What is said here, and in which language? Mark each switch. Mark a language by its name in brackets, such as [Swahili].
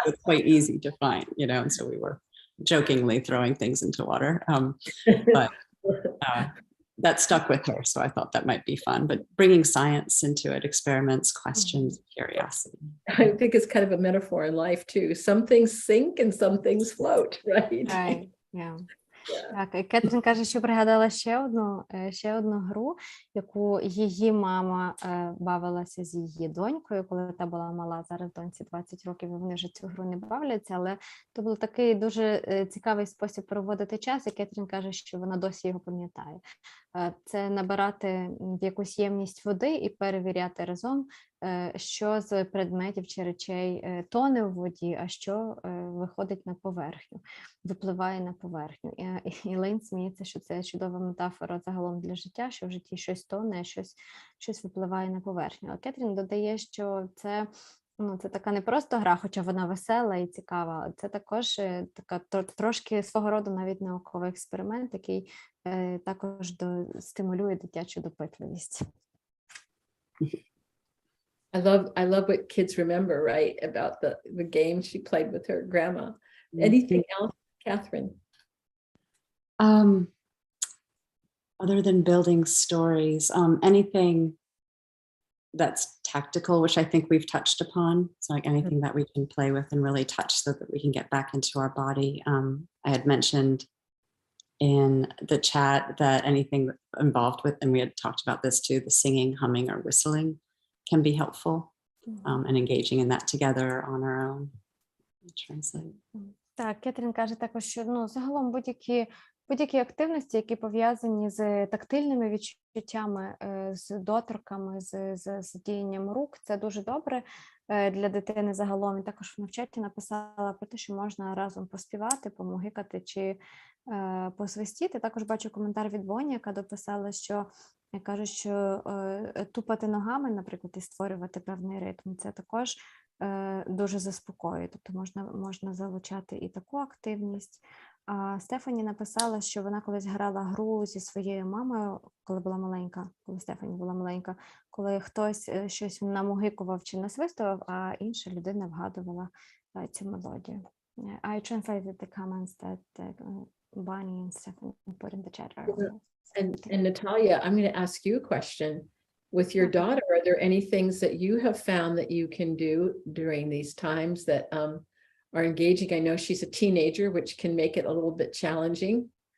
[English] So it's quite easy to find, you know, and so we were jokingly throwing things into water, but that stuck with her, so I thought that might be fun. But bringing science into it, experiments, questions, curiosity. I think it's kind of a metaphor in life too. Some things sink and some things float, right? Right. Yeah. [Ukrainian] Так, і Кетрін каже, що пригадала ще одну гру, яку її мама бавилася з її донькою, коли та була мала, зараз доньці 20 років, і вони вже цю гру не бавляться, але то був такий дуже цікавий спосіб проводити час, і Кетрін каже, що вона досі його пам'ятає. Це набирати в якусь ємність води і перевіряти разом, що з предметів чи речей тоне в воді, а що виходить на поверхню, випливає на поверхню. І Елейн сміється, що це чудова метафора загалом для життя, що в житті щось тоне, щось випливає на поверхню. А Кетрін додає, що це така не просто гра, хоча вона весела і цікава, це також така трошки свого роду навіть науковий експеримент, який також стимулює дитячу допитливість. [English] I love what kids remember, right, about the game she played with her grandma. Anything else, Catherine? Other than building stories, anything that's tactical, which I think we've touched upon. So like anything that we can play with and really touch so that we can get back into our body. I had mentioned in the chat that anything involved with, and we had talked about this too, the singing, humming, or whistling can be helpful, and engaging in that together on our own. Translate. [Ukrainian] Так, Кетрін каже також, що загалом будь-які активності, які пов'язані з тактильними відчуттями, з доторками, з діянням рук, це дуже добре для дитини загалом. І також вона в чаті написала про те, що можна разом поспівати, помугикати чи посвистіти. Також бачу коментар від Боні, яка дописала, що каже, що тупати ногами, наприклад, і створювати певний ритм, це також дуже заспокоює, тобто можна залучати і таку активність. А Стефані написала, що вона колись грала гру зі своєю мамою, коли Стефані була маленька, коли хтось щось намугикував чи насвистував, а інша людина вгадувала цю мелодію. [English] I translated the comments that Bonnie and Stephanie put in the chat earlier. And Natalia, I'm going to ask you a question. With your daughter, are there any things that you have found that you can do during these times that are engaging? I know she's a teenager, which can make it a little bit challenging.